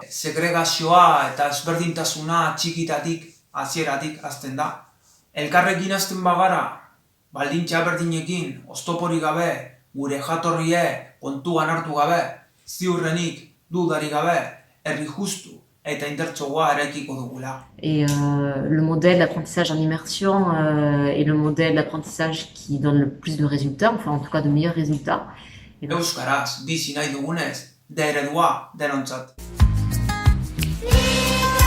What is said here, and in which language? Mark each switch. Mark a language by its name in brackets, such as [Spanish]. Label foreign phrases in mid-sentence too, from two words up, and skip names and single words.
[Basque] Segregazioa eta ezberdintasuna txikitatik, hasieratik hasten da. Elkarrekin hasten bagara, baldintza berdinekin, oztoporik gabe, gure jatorrie kontuan hartu gabe, ziurrenik, dudarik gabe, herri justu eta indartsoa eraikiko dugula. [French] Et le modèle d'apprentissage en immersion est le modèle d'apprentissage qui donne le plus de résultats, enfin en tout cas de meilleurs résultats. [Basque] Euskaraz bizi nahi dugunez, da eredua denontzat.